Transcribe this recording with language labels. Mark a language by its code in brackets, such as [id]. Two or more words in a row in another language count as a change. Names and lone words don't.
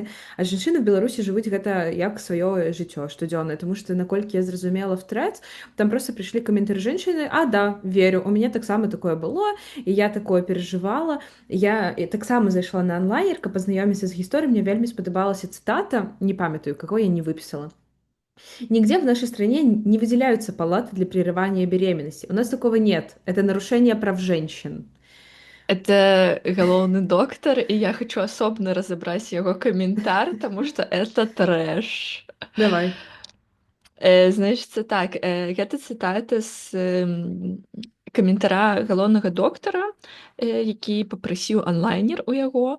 [be] А жанчыны ў Беларусі жывуць гэта як сваё жыццё штодзённае, таму што наколькі я зразумела в трэц, там проста прыйшлі каментары жанчыны: а да, верю, у мяне таксама такое было, і я такое перажывала. Я таксама зайшла на онлайнер, каб пазнаёміцца з гісторыяй. Мне вельмі спадабалася цытата, не памятаю, [ru] какой я не выпісала. Нигде в нашей стране не выделяются палаты для прерывания беременности. У нас такого нет. Это нарушение прав женщин. [be] Это галоўны доктар, і я хочу асобна разабраць яго каментар, таму што это трэш. Давай. Значыцца так, гэта цытата з каментара галоўнага доктара, які папрасіў онлайнер у яго.